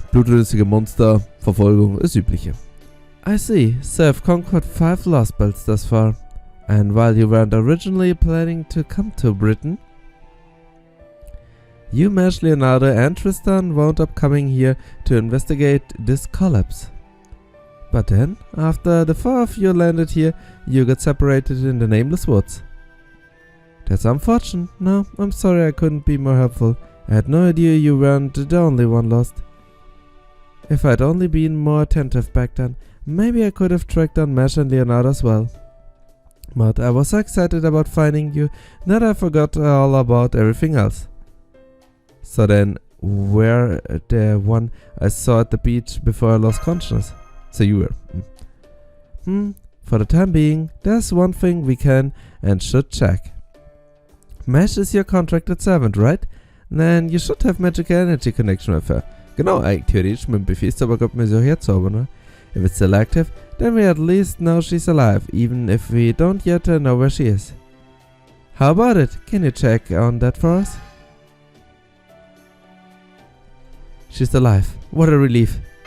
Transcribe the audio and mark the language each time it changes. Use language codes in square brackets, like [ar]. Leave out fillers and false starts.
[de] Blutrünstige Monster, Verfolgung, das Übliche. [en] I see, so you've conquered 5 Lost Belts thus far. And while you weren't originally planning to come to Britain, you, Mesh, Leonardo and Tristan wound up coming here to investigate this collapse. But then, after the 4 of you landed here, you got separated in the Nameless Woods. That's unfortunate. No, I'm sorry I couldn't be more helpful. I had no idea you weren't the only one lost. If I'd only been more attentive back then, maybe I could have tracked down Mesh and Leonardo as well. But I was so excited about finding you that I forgot all about everything else. So then, where the one I saw at the beach before I lost consciousness? So you were. For the time being, there's one thing we can and should check. Mesh is your contracted servant, right? Then you should have magical energy connection with her. [de] Genau, eigentlich theoretisch mit dem Befehlszauber könnten wir sie auch herzaubern, ne? [en] If it's still active, then we at least know she's alive, even if we don't yet know where she is. How about it? Can you check on that for us? She's alive. What a relief.